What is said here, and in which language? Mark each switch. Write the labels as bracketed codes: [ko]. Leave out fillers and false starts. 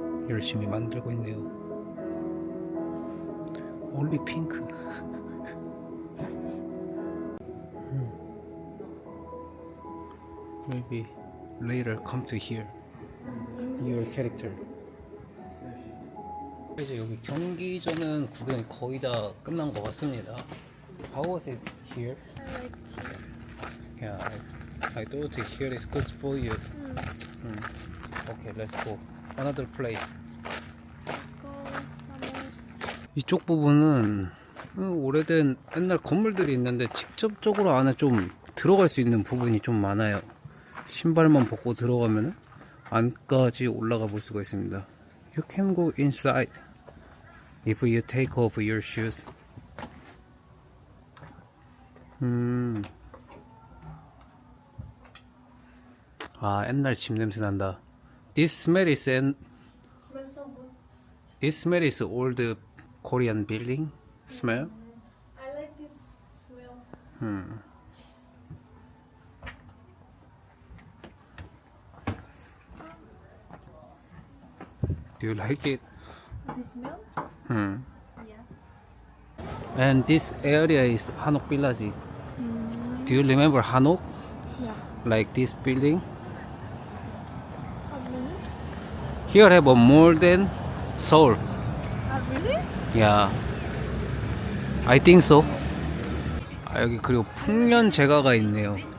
[ko] 열심히 만들고 있네요. [en] only pink. Maybe later come to here. Your character. [ko] 이제 여기 경기전은 구경이 거의 다 끝난 것 같습니다. [en] How was it here? I like here. Yeah, I thought here is good for you. Okay, let's go. Another place. Let's go. Vamos. [ko] 이쪽 부분은 오래된 옛날 건물들이 있는데 직접적으로 안에 좀 들어갈 수 있는 부분이 좀 많아요. 신발만 벗고 들어가면 안까지 올라가 볼 수가 있습니다. [en] You can go inside if you take off your shoes. [ko] 아, 옛날 집 냄새 난다. [en] This smell is Smells so good. this smell is old Korean building smell. I like this smell. Do you like it? The smell? Hmm. Yeah. And this area is Hanok Village. Do you remember Hanok? Yeah. Like this building? How many? Here have a more than Seoul. Really? Yeah. I think so. [ko] 아, 여기 그리고 풍년 제과가 있네요.